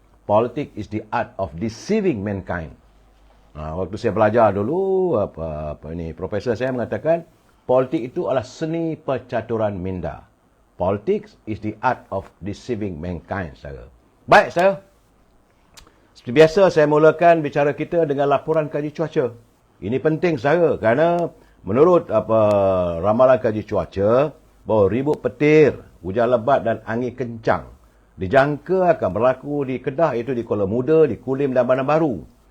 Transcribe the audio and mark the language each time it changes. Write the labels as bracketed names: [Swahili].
[English] Politik is the art of deceiving mankind. [Malay] Waktu saya belajar dulu, profesor saya mengatakan, politik itu adalah seni percaturan minda. [English] Politics is the art of deceiving mankind, saudara. [Malay] Baik, saudara. Seperti biasa, saya mulakan bicara kita dengan laporan kaji cuaca. Ini penting, saudara, kerana menurut ramalan kaji cuaca, bahawa ribut petir, hujan lebat dan angin kencang dijangka akan berlaku di Kedah, iaitu di Kuala Muda, di Kulim dan Bandar Baru.